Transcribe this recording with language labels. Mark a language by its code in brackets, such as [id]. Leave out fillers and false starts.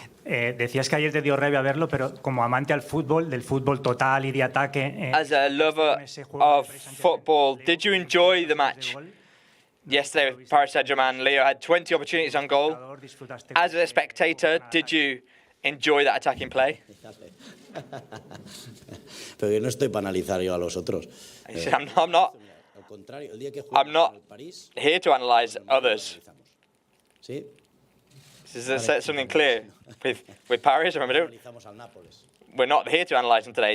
[es] Decías que ayer te dio rabia verlo, pero como amante al fútbol, del fútbol total y de ataque... [en] As a lover of football, did you enjoy the match? Yesterday with Paris Saint-Germain, Leo had 20 opportunities on goal. As a spectator, did you enjoy that attacking play? [es] Pero yo no estoy para analizar yo a los otros. [en] I'm not here to analyse others. [es] ¿Sí? [en] This is something clear with Paris. Remember, we're not here to analyse them today.